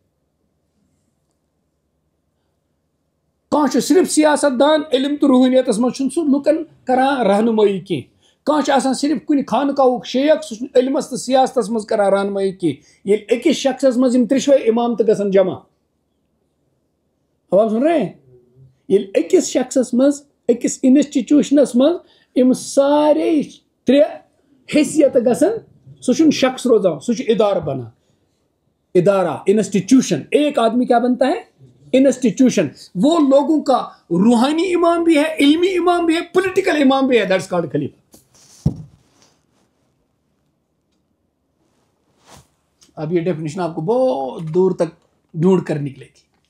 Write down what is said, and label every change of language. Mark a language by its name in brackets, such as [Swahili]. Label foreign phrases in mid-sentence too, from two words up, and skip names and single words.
[Kashmiri] کانٛہہ صرف سیاست دان، علم تو روحانیتس مز سہ لوکن کران رہنمائی کینٛہہ. کانٛہہ آسان صرف کُنہِ خانقاہُک شیخ، سہ علمس تو سیاستس مز کران رہنمائی کینٛہہ. ییٚلہِ أکِس شخصس مز یِم ترٛشوے امام تہِ گژھن جمع، [Urdu] اب آپ سن رہے ہیں، [Kashmiri] ییٚلہِ أکِس شخصس مز أکِس انسٹِٹیوشنس مز یِم سارے 3 حیثیت گژھن، سہ چھُنہٕ شخص روزان، سہ چھُ ادارٕ بنان. [Urdu] ادارہ، انسٹیٹیوشن. ایک آدمی کیا بنتا ہے؟ انسٹیٹیوشن. وہ لوگوں کا روحانی امام بھی ہے، علمی امام بھی ہے، پولیٹیکل امام بھی ہے. [English] That's called خلیفہ. [Urdu] اب یہ ڈیفینیشن آپ کو بہت دور تک ڈھونڈ کر نکلے گی.